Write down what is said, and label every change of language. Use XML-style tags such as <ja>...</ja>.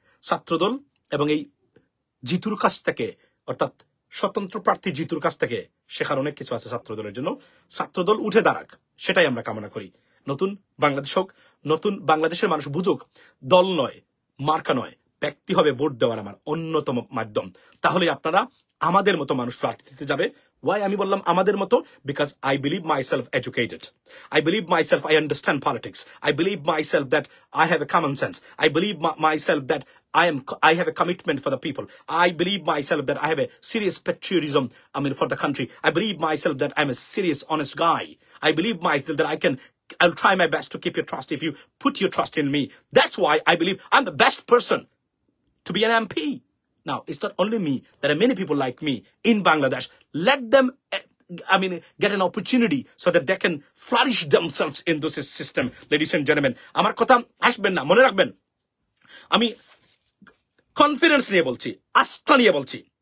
<bn>ছাত্রদল এবং এই জিতুর কাছ থেকে, অর্থাৎ স্বতন্ত্র প্রার্থী জিতুর কাছ থেকে শেখার অনেক কিছু আছে ছাত্রদলের জন্য। ছাত্রদল উঠে দাঁড়াক, সেটাই আমরা কামনা করি। নতুন বাংলাদেশ হোক, নতুন বাংলাদেশের মানুষ বুঝুক, দল নয়, মার্কা নয়, ব্যক্তি হবে ভোট দেওয়ার আমার অন্যতম মাধ্যম। তাহলে আপনারা আমাদের মতো মানুষ রাজনীতিতে যাবে।</bn> <en>Why</en> <bn>আমি বললাম আমাদের মতো?</bn> <en>Because I believe myself educated. I believe myself I understand politics. I believe myself that I have a common sense. I believe myself that I have a commitment for the people. I believe myself that I have a serious patriotism, for the country. I believe myself that I'm a serious, honest guy. I believe myself that I'll try my best to keep your trust if you put your trust in me. That's why I believe I'm the best person to be an MP. Now, it's not only me. There are many people like me in Bangladesh. Let them, get an opportunity so that they can flourish themselves in this system, ladies and gentlemen.</en> <bn>আমার কথা আসবেন না, মনে রাখবেন। আমি confidence নিয়ে বলছি, আস্থা নিয়ে বলছি।</bn>